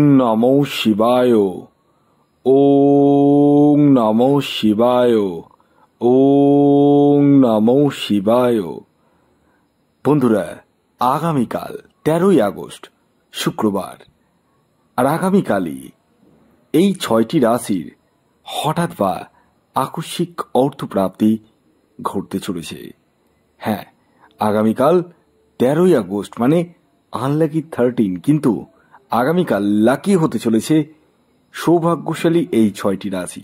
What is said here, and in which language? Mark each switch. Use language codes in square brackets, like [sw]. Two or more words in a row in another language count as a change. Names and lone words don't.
[sa] নমো শিবায়। ওং নমো শিবায়। ওং নমো শিবায়। [bn] বন্ধুরা, আগামীকাল 13ই আগস্ট শুক্রবার, আর আগামীকালই এই 6টি রাশির হঠাৎ বা আকস্মিক অর্থপ্রাপ্তি ঘটতে চলেছে। হ্যাঁ, আগামীকাল 13ই আগস্ট মানে আনলাকি 13, কিন্তু আগামীকাল লাকি হতে চলেছে সৌভাগ্যশালী এই 6টি রাশি।